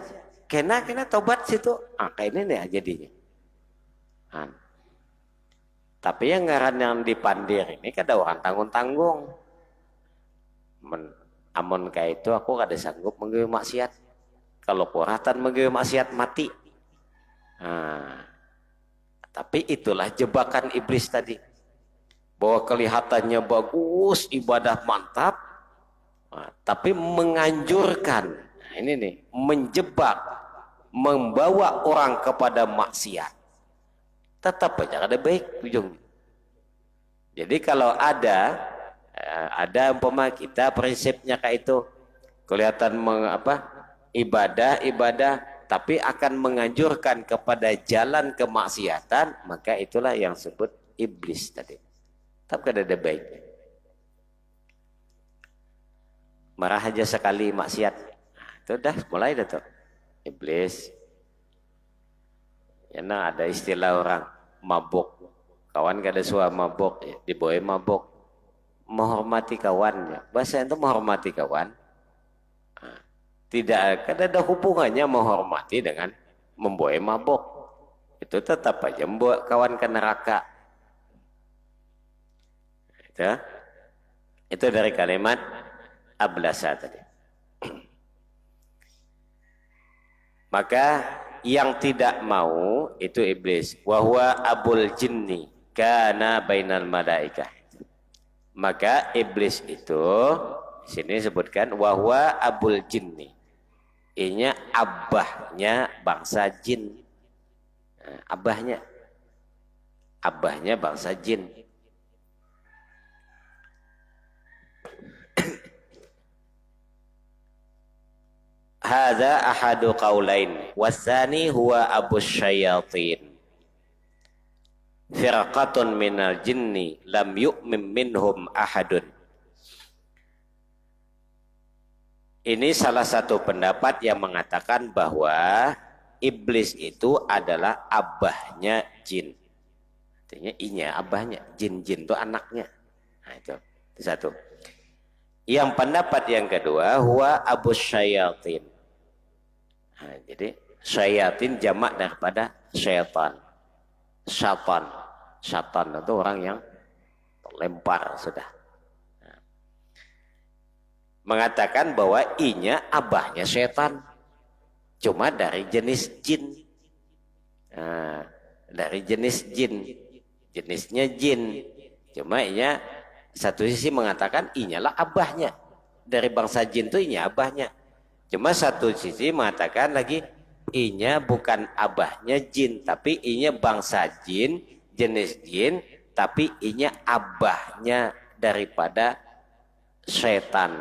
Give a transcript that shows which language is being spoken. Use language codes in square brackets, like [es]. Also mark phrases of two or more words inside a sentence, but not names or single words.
[bjn] Kena taubat situ. [id] Ah kayak ini nih jadinya. Ah. [bjn] Tapi yang ngaran yang dipandir ini kada orang tanggung-tanggung. Amun kayak itu aku kada sanggup menggewi maksiat. Kalau kuratan menggewi maksiat mati. [id] Nah, tapi itulah jebakan iblis tadi. Bahwa kelihatannya bagus, ibadah mantap, nah, tapi menganjurkan. Nah, ini nih, menjebak, membawa orang kepada maksiat. Tetap aja ada baik ujungnya. Jadi kalau ada umpama kita prinsipnya kayak itu kelihatan ibadah tapi akan menganjurkan kepada jalan kemaksiatan, maka itulah yang disebut iblis tadi. [bjn] Tapi kada ada baiknya. [id] Marah aja sekali maksiat, nah, itu dah mulai dah tuh iblis. [bjn] Ya nah ada istilah orang mabuk, kawan kada suah mabuk, ya, [id] dibawa mabuk. Menghormati kawannya, bahasa itu menghormati kawan. Nah, tidak ada hubungannya menghormati dengan membawa mabuk. Itu tetap aja membawa kawan ke neraka. Itu dari kalimat ablasa tadi. Maka yang tidak mau itu iblis. [ar] وهو أبو الجن كان بين الملائكة. [id] Maka iblis itu sini sebutkan [ar] وهو أبو الجن. [bjn] Inya abahnya bangsa jin. [id] Nah, abahnya bangsa jin. [ar] هذا أحد قولين والثاني هو أبو الشياطين. فرقة من الجن لم يؤمن منهم أحد. [id] Ini salah satu pendapat yang mengatakan bahwa iblis itu adalah abahnya jin. [bjn] Artinya inya abahnya, [id] jin-jin itu anaknya. Nah itu satu. Yang pendapat yang kedua [ar] هو أبو الشياطين. [id] Nah, jadi syayatin jamak daripada syaitan. Syaitan itu orang yang lempar sudah. [bjn] Nah, mengatakan bahwa inya abahnya syaitan, cuma dari jenis jin. [id] Nah, dari jenis jin, jenisnya jin. [bjn] Cuma inya satu sisi mengatakan inyalah abahnya, dari bangsa jin itu inya abahnya. Cuma satu sisi mengatakan lagi inya bukan abahnya jin, tapi inya bangsa jin, jenis jin, tapi inya abahnya daripada setan.